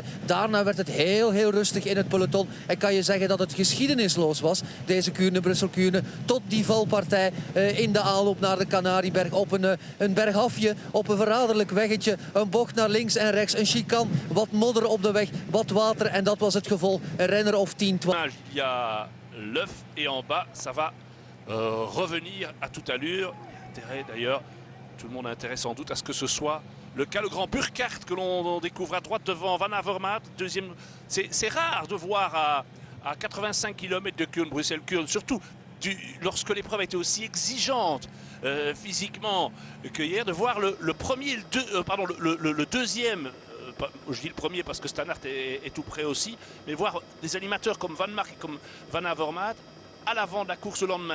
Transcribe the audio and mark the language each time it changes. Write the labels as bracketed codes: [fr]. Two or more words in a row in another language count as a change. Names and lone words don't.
[nl] Daarna werd het heel, heel rustig in het peloton. En kan je zeggen dat het geschiedenisloos was, deze Kuurne-Brussel-Kuurne. Tot die valpartij in de aanloop naar de Canarieberg. Op een bergafje, op een verraderlijk weggetje. Een bocht naar links en rechts, een chicane, wat modder op de weg, wat water en dat was het gevolg. Een renner of 10, 12. [fr] Il y a l'œuf et en bas, ça va revenir à toute allure. Intérêt d'ailleurs, tout le monde a intérêt sans doute à ce que ce soit le cas. Le grand Burkhardt que l'on découvre à droite devant Van Avermaet. Deuxième, c'est rare de voir à 85 km de Kuurne-Brussel-Kuurne, surtout lorsque l'épreuve a été aussi exigeante physiquement que hier, de voir le premier, le deuxième, je dis le premier parce que Stannard est tout près aussi, mais voir des animateurs comme Van Mark et comme Van Avermaet à l'avant de la course le lendemain.